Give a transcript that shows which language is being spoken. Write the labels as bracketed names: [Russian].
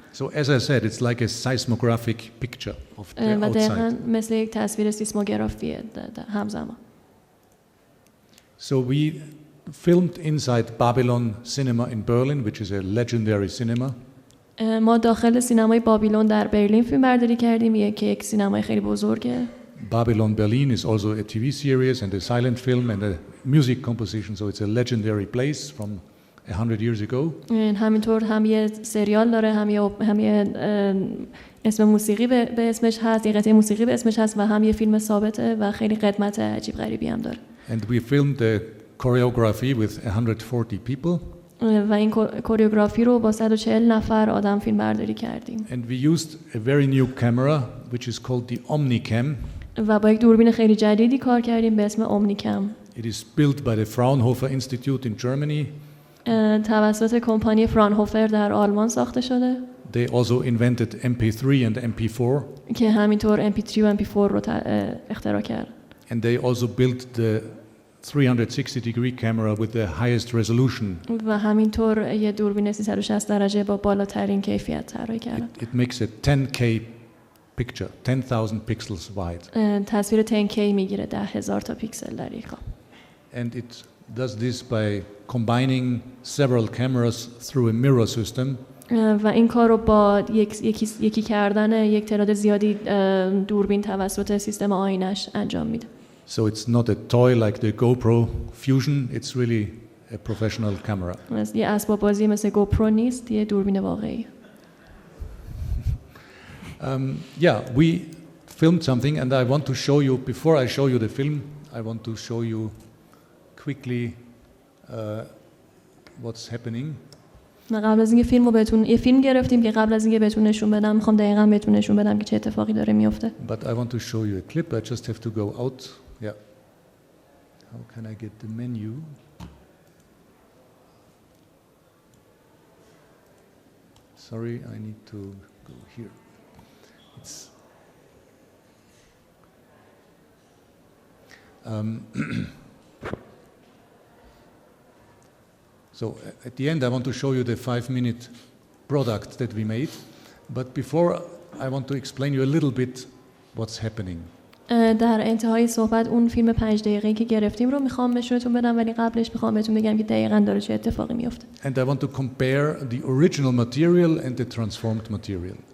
[English] So as I said, it's like a seismographic picture of the [Persian] و دقیقاً [English] outside. [Persian] مثل یک تصویر سیسموگرافیه همزمان. [English] So we filmed inside Babylon Cinema in Berlin, which is a legendary cinema. [Persian] ما داخل سینمای بابیلون در برلین فیلم برداری کردیم که یک سینمای خیلی بزرگه. [English] Babylon Berlin is also a TV series and a silent film and a music composition, so it's a legendary place from 100 years ago. [Persian] همینطور هم یه سریال داره، هم یه اسم موسیقی به اسمش هست، یه قطعه موسیقی به اسمش هست و هم یه فیلم ثابته و خیلی قدمت عجیب غریبی هم داره. [English] And we filmed the choreography with 140 people. [Persian] و این کوریوگرافی رو با 140 نفر آدم فیلم برداری کردیم. [English] And we used a very new camera which is called the Omnicam. [Persian] و با یک دوربین خیلی جدیدی کار کردیم به اسم اومنیکم. [English] It is built by the Fraunhofer Institute in Germany. [Persian] توسط کمپانی فرانهوفر در آلمان ساخته شده. [English] They also invented MP3 and MP4. [Persian] که همینطور MP3 و MP4 رو اختراع کرد. [English] And they also built the 360-degree camera with the highest resolution. [Persian] و همینطور یه دوربین 360 درجه با بالاترین کیفیت طراحی کردن. [English] It makes a 10K picture, 10,000 pixels wide. [Persian] تصویر 10K میگیره 10,000 تا پیکسل در یک قاب. [English] And it does this by combining several cameras through a mirror system. [Persian] و این کار رو با یکی کردن یک تعداد زیادی دوربین توسط سیستم آینش انجام میده. [English] So it's not a toy like the GoPro Fusion, it's really a professional camera. [Persian] یه اسباب بازی مثل گوپرو نیست، یه دوربین واقعی. [English] Yeah, we filmed something and I want to show you, before I show you the film, I want to show you quickly what's happening. [Persian] قبل از اینکه فیلمو بهتون یه فیلم گرفتیم که قبل از اینکه بهتون نشون بدم میخوام دقیقاً بهتون نشون بدم که چه اتفاقی داره میفته. [English] But I want to show you a clip. I just have to go out. Yeah. How can I get the menu? Sorry, I need to go here. It's so at the end I want to show you the 5-minute product that we made, but before I want to explain you a little bit what's happening. [Persian] در انتهای صحبت اون فیلم 5 دقیقه‌ای که گرفتیم رو میخوام نشونتون بدم، ولی قبلش میخوام بهتون بگم که دقیقاً داره چه اتفاقی میفته. [English] And I want to compare the original material and the transformed material.